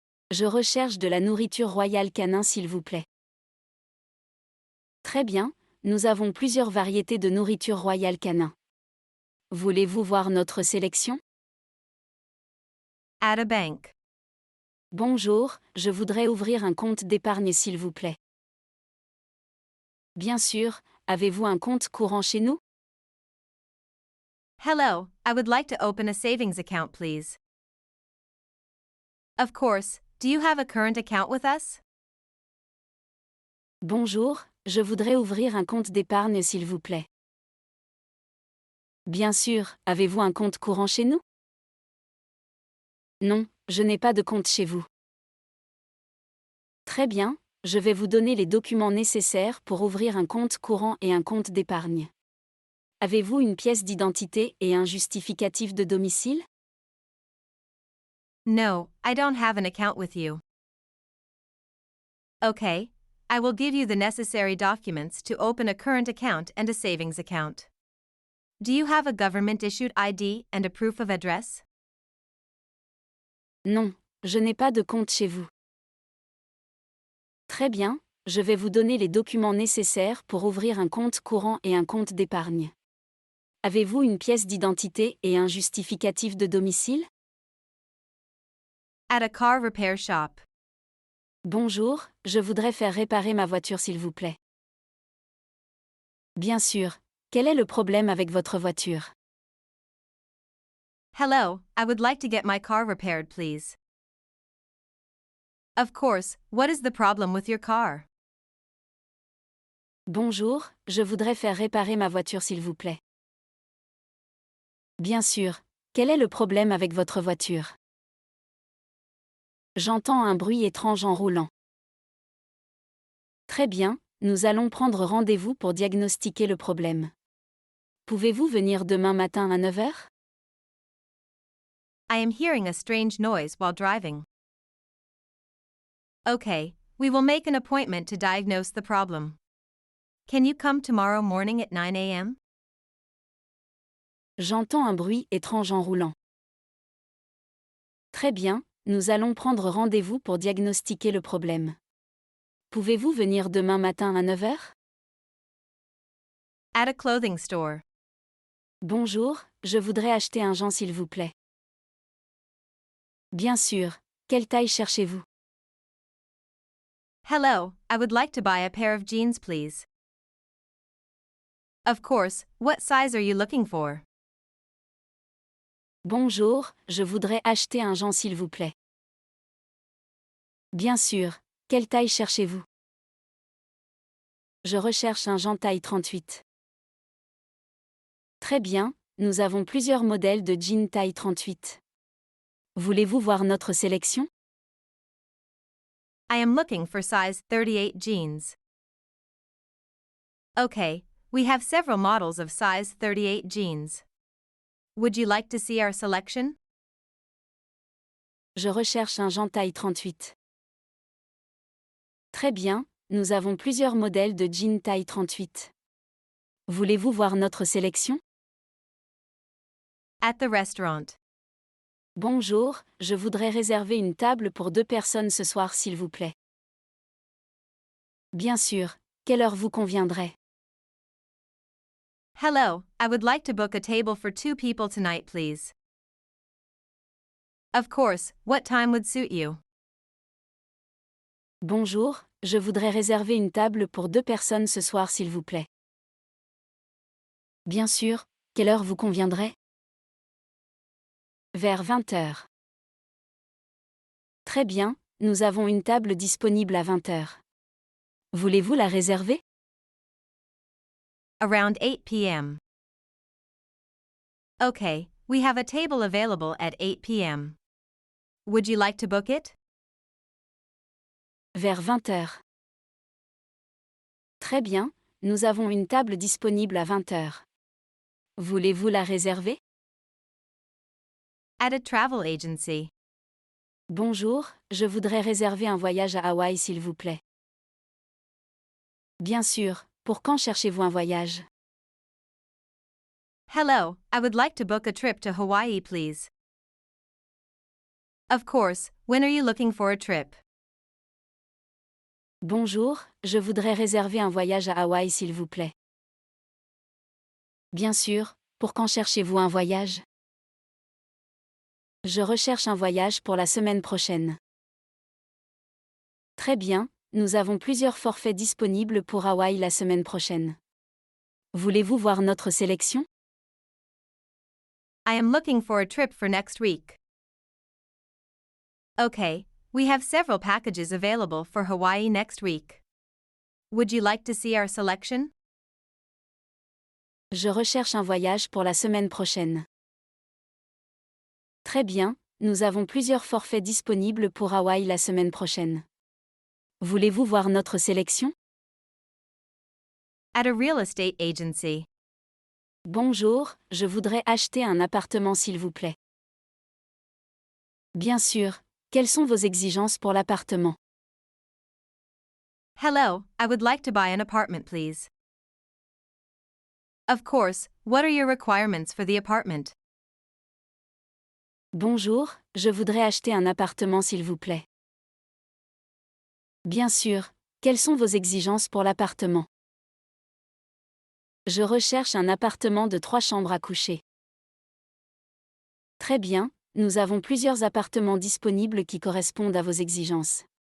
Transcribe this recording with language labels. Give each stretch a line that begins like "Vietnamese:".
French: Je recherche de la nourriture Royal Canin s'il vous plaît. Très bien, nous avons plusieurs variétés de nourriture Royal Canin. Voulez-vous voir notre sélection?
English: At a bank.
French: Bonjour, je voudrais ouvrir un compte d'épargne s'il vous plaît. Bien sûr, avez-vous un compte courant chez nous?
English: Hello, I would like to open a savings account, please. Of course, do you have a current account with us?
French: Bonjour, je voudrais ouvrir un compte d'épargne s'il vous plaît. Bien sûr, avez-vous un compte courant chez nous? Non, je n'ai pas de compte chez vous. Très bien, je vais vous donner les documents nécessaires pour ouvrir un compte courant et un compte d'épargne. Avez-vous une pièce d'identité et un justificatif de domicile?
English: No, I don't have an account with you. Okay, I will give you the necessary documents to open a current account and a savings account. Do you have a government-issued ID and a proof of address?
French: Non, je n'ai pas de compte chez vous. Très bien, je vais vous donner les documents nécessaires pour ouvrir un compte courant et un compte d'épargne. Avez-vous une pièce d'identité et un justificatif de domicile?
English: At a car repair shop.
French: Bonjour, je voudrais faire réparer ma voiture s'il vous plaît. Bien sûr, quel est le problème avec votre voiture?
English: Hello, I would like to get my car repaired, please. Of course, what is the problem with your car?
French: Bonjour, je voudrais faire réparer ma voiture s'il vous plaît. Bien sûr, quel est le problème avec votre voiture? J'entends un bruit étrange en roulant. Très bien, nous allons prendre rendez-vous pour diagnostiquer le problème. Pouvez-vous venir demain matin à 9 h?
English: I am hearing a strange noise while driving. Okay, we will make an appointment to diagnose the problem. Can you come tomorrow morning at 9 a.m.?
French: J'entends un bruit étrange en roulant. Très bien, nous allons prendre rendez-vous pour diagnostiquer le problème. Pouvez-vous venir demain matin à 9 h?
English: At a clothing store.
French: Bonjour, je voudrais acheter un gant s'il vous plaît. Bien sûr, quelle taille cherchez-vous?
English: Hello, I would like to buy a pair of jeans, please. Of course, what size are you looking for?
French: Bonjour, je voudrais acheter un gant s'il vous plaît. Bien sûr, quelle taille cherchez-vous? Je recherche un gant taille 38. Très bien, nous avons plusieurs modèles de jeans taille 38. Voulez-vous voir notre sélection?
English: I am looking for size 38 jeans. Okay, we have several models of size 38 jeans. Would you like to see our selection?
French: Je recherche un gant taille 38. Très bien, nous avons plusieurs modèles de jeans taille 38. Voulez-vous voir notre sélection?
English: At the restaurant.
French: Bonjour, je voudrais réserver une table pour 2 personnes ce soir s'il vous plaît. Bien sûr, quelle heure vous conviendrait?
English: Hello, I would like to book a table for 2 people tonight, please. Of course, what time would suit you?
French: Bonjour, je voudrais réserver une table pour 2 personnes ce soir s'il vous plaît. Bien sûr, quelle heure vous conviendrait? Vers 20 heures. Très bien, nous avons une table disponible à 20 heures. Voulez-vous la réserver?
English: Around 8 p.m. Okay, we have a table available at 8 p.m. Would you like to book it?
French: Vers 20 heures. Très bien, nous avons une table disponible à 20 heures. Voulez-vous la réserver?
English: At a travel agency.
French: Bonjour, je voudrais réserver un voyage à Hawaï s'il vous plaît. Bien sûr, pour quand cherchez-vous un voyage?
English: Hello, I would like to book a trip to Hawaii, please. Of course, when are you looking for a trip?
French: Bonjour, je voudrais réserver un voyage à Hawaï s'il vous plaît. Bien sûr, pour quand cherchez-vous un voyage? Je recherche un voyage pour la semaine prochaine. Très bien, nous avons plusieurs forfaits disponibles pour Hawaï la semaine prochaine. Voulez-vous voir notre sélection?
English: I am looking for a trip for next week. Okay, we have several packages available for Hawaii next week. Would you like to see our selection?
French: Je recherche un voyage pour la semaine prochaine. Très bien, nous avons plusieurs forfaits disponibles pour Hawaï la semaine prochaine. Voulez-vous voir notre sélection?
English: At a real estate agency.
French: Bonjour, je voudrais acheter un appartement s'il vous plaît. Bien sûr, quelles sont vos exigences pour l'appartement?
English: Hello, I would like to buy an apartment, please. Of course, what are your requirements for the apartment?
French: Bonjour, je voudrais acheter un appartement s'il vous plaît. Bien sûr, quelles sont vos exigences pour l'appartement? Je recherche un appartement de 3 chambres à coucher. Très bien, nous avons plusieurs appartements disponibles qui correspondent à vos exigences.